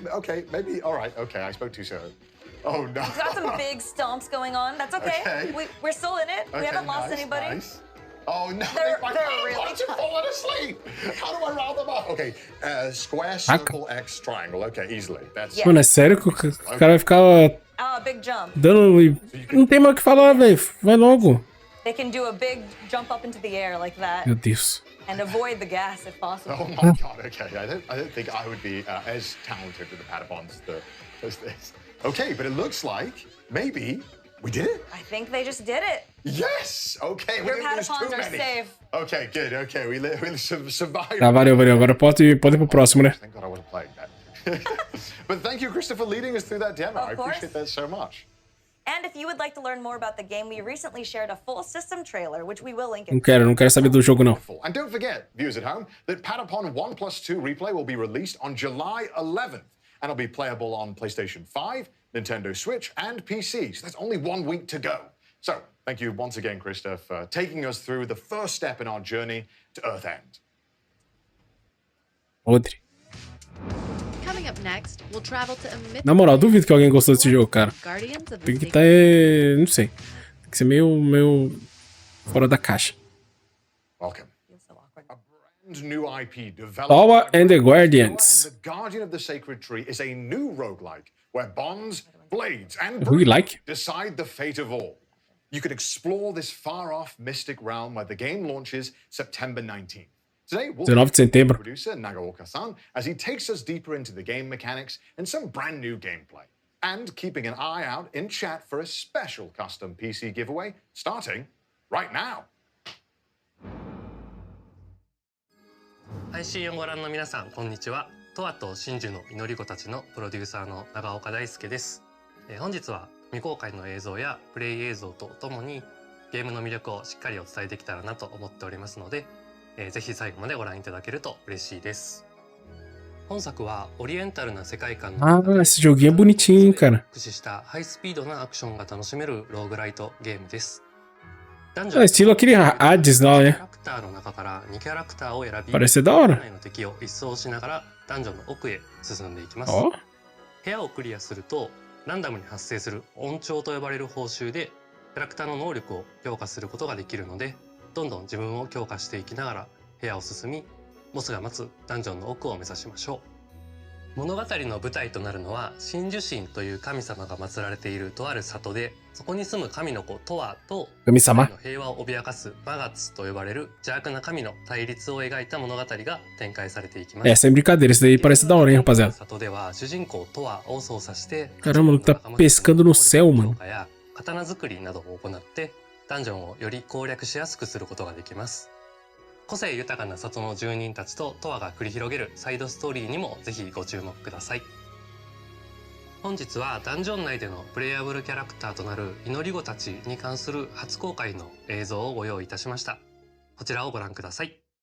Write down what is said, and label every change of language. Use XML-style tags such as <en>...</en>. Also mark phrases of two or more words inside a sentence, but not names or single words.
<en>Okay, maybe, all right. Okay, I spoke too soon. Oh, no. We've got some big stomps going on. That's okay. We're still in it. Okay, we haven't lost anybody. Nice. Oh, no. They're My really Patapons have fallen asleep. How do I round them up? Okay, square, circle, X, triangle. Okay, easily. That's...</en> <pt>Mano, é sério que o cara vai ficar</pt> <en>big jump.</en> <pt>dando... Não tem mais o que falar, velho. Vai logo.</pt> <en>They can do a big jump up into the air like that.</en> <pt>Meu Deus.</pt> <en>And avoid the gas if possible. Oh my God, okay. I don't think I would be as talented with the Patapons as this. Okay, but it looks like maybe we did it. I think they just did it. Yes! Okay, Your we didn't lose Patapons too are many. safe. Okay, good. Okay, we survived.</en> <pt>Tá, valeu. Agora pode ir pro próximo, né?</pt> <en>Thank God I wasn't playing that. But thank you, Christopher, for leading us through that demo. I appreciate that so much. And if you would like to learn more about the game, we recently shared a full system trailer, which we will link in.</en> <pt>Não quero saber do jogo, não.</pt> <en>And don't forget, viewers at home, that Patapon 1+2 Replay will be released on July 11th. And it'll be playable on PlayStation 5, Nintendo Switch, and PC. So that's only 1 week to go. So thank you once again, Krista, for taking us through the first step in our journey to Earth End.</en> <pt>Podre.</pt> <en>Coming up next, we'll travel to a</en> <pt>Na moral, duvido que alguém gostou desse jogo, cara. Tem que estar... não sei. Tem que ser meio fora da caixa.</pt> <en>Welcome. A brand new IP developed Towa by and the Bandai, Guardians. and the Guardian of the Sacred Tree is a new roguelike where bonds, blades, and Who you like? decide the fate of all. You can explore this far-off mystic realm where the game launches September 19th. Today, we'll</en> <pt>19 de setembro.</pt> <en>producer Nagaoka-san as he takes us deeper into the game mechanics and some brand new gameplay. And keeping an eye out in chat for a special custom PC giveaway starting right now.</en> <ja>配信をご覧の皆さん、こんにちは。トワと真珠の祈り子たちのプロデューサーの長岡大輔です。本日は未公開の映像やプレイ映像とともにゲームの魅力をしっかりお伝えできたらなと思っておりますので、ぜひ最後までご覧いただけると嬉しいです。本作はオリエンタルな世界観の</ja> <pt>esse joguinho é bonitinho, cara.</pt> <ja>駆使したハイスピードなアクションが楽しめるローグライトゲームです。</ja> <pt>Estilo aquele Hades lá, né?</pt> <ja>キャラクターの中から2キャラクターを選び、</ja> <pt>Parece ser da hora.</pt> <ja>内の敵を一掃しながらダンジョンの奥へ進んでいきます。</ja> <pt>Ó.</pt> <ja>部屋をクリアするとランダムに発生する音調と呼ばれる報酬でキャラクターの能力を強化することができるので、どんどん自分を強化していきながら部屋を進み、ボスが待つダンジョンの奥を目指しましょう。物語の舞台となるのは真珠神という神様が祀られているとある里で、そこに住む神の子トワと神様世界の平和を脅かすマガツと呼ばれる邪悪な神の対立を描いた物語が展開されていきます。</ja> <pt>Sem brincadeira, isso daí parece da hora, hein, rapaziada.</pt> <ja>里では主人公トワを操作して</ja> <pt>Caramba, ele tá pescando no céu, mano.</pt> <ja>刀作りなどを行ってダンジョンをより攻略しやすくすることができます。個性豊かな里の住人たちとトワが繰り広げるサイドストーリーにもぜひご注目ください。本日はダンジョン内でのプレイヤブルキャラクターとなる祈り子たちに関する初公開の映像をご用意いたしました。こちらをご覧ください。</ja>